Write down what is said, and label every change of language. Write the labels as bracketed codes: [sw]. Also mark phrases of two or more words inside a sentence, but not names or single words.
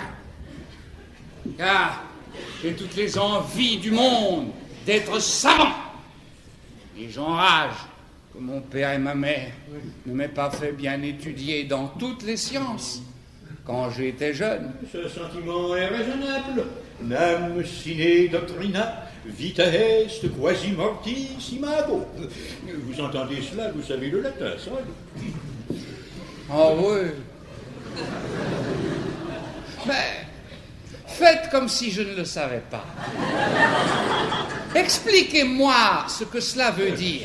[fr] Car j'ai toutes les envies du monde d'être savant. Et j'enrage que mon père et ma mère ne m'aient pas fait bien étudier dans toutes les sciences quand j'étais jeune. Ce sentiment est raisonnable. [la] Nam sine doctrina, Vitesse quasi mortis imago. [fr] Vous entendez cela, vous savez le latin, ça? Oh oui. Mais faites comme si je ne le savais pas. Expliquez-moi ce que cela veut dire.